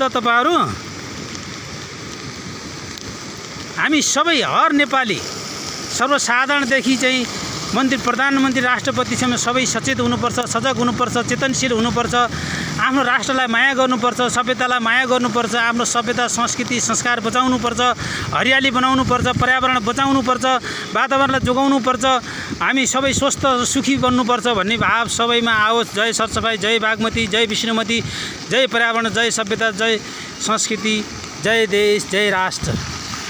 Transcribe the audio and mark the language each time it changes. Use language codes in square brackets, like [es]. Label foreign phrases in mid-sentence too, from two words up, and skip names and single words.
[ne] तपाईँहरू हामी सबै हर नेपाली सर्वसाधारणदेखि चाहिँ मन्त्री, प्रधानमन्त्री, राष्ट्रपतिसम्म सबै सचेत हुनुपर्छ, सजग हुनुपर्छ, चेतनशील हुनुपर्छ। आफ्नो राष्ट्रलाई माया गर्नुपर्छ, सभ्यतालाई माया गर्नुपर्छ, आफ्नो सभ्यता, संस्कृति, संस्कार बचाउनुपर्छ, हरियाली बनाउनुपर्छ, पर्यावरण बचाउनुपर्छ, वातावरणलाई जोगाउनुपर्छ। हामी सबै स्वस्थ सुखी बन्नुपर्छ भन्ने भाव सबैमा आओस्। जय सरसफाइ, जय बागमती, जय विष्णुमती, जय पर्यावरण, जय सभ्यता, जय संस्कृति, जय देश, जय राष्ट्र।